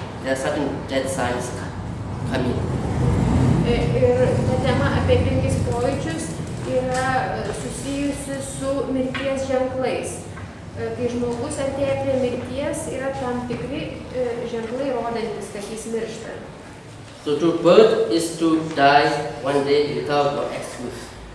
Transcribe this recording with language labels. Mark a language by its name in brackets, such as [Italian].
[English] There are certain death signs coming. [Lithuanian] Ir ta tema apie 5 pojūčius yra susijusi su mirties ženklais. Kai žmogus artėja prie mirties, yra tam tikri ženklai rodantis, kad jis miršta. [English] So to birth is to die one day without no excuse.